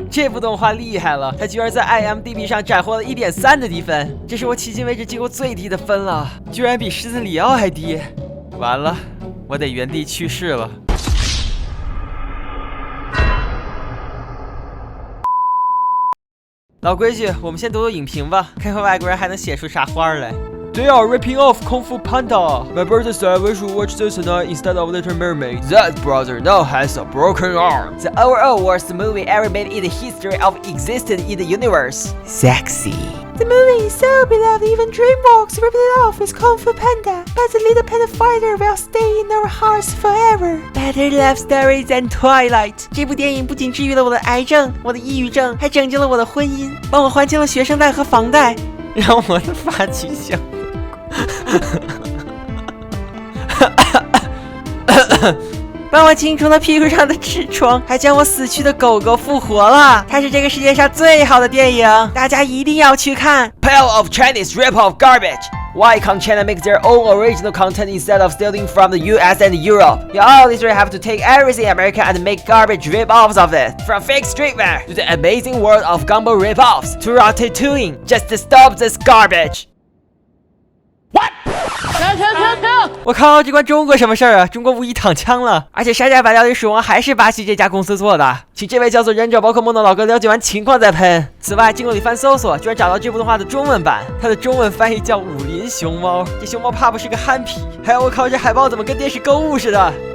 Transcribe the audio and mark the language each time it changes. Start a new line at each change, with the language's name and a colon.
Chinese: 这部动画厉害了，它居然在 IMDB 上斩获了1.3的低分，这是我迄今为止见过最低的分了，居然比狮子里奥还低。完了，我得原地去世了。老规矩，我们先读读影评吧，看看外国人还能写出啥花来。
English: They are ripping off Kung Fu Panda. My brother said we should watch this tonight instead of Little Mermaid. That brother now has a broken arm. The overall worst movie ever made in the history of existence in the universe. Sexy.The movie is so beloved, even DreamWorks ripped it off with Kung Fu Panda. But the little panda fighter will stay in our hearts forever. Better love story than Twilight.
Chinese: 这部电影不仅治愈了我的癌症、我的抑郁症，还拯救了我的婚姻，帮我还清了学生贷和房贷，让我的发际线帮我清除了屁股上的痔疮，还将我死去的狗狗复活了。它是这个世界上最好的电影，大家一定要去看。
English: Pile of Chinese rip-off garbage. Why can't China make their own original content instead of stealing from the US and Europe? You always have to take everything American and make garbage rip-offs of it. From fake streetwear to the amazing world of Gumball rip-offs to Ratatouille. Just to stop this garbage. What?
Chinese: 停！我靠，这关中国什么事儿啊？中国无疑躺枪了，而且《沙家百料理鼠王》还是巴西这家公司做的，请这位叫做忍者宝可梦的老哥了解完情况再喷。此外，经过一番搜索，居然找到这部动画的中文版，它的中文翻译叫武林熊猫。这熊猫怕不是个憨皮？还有我靠，这海报怎么跟电视购物似的？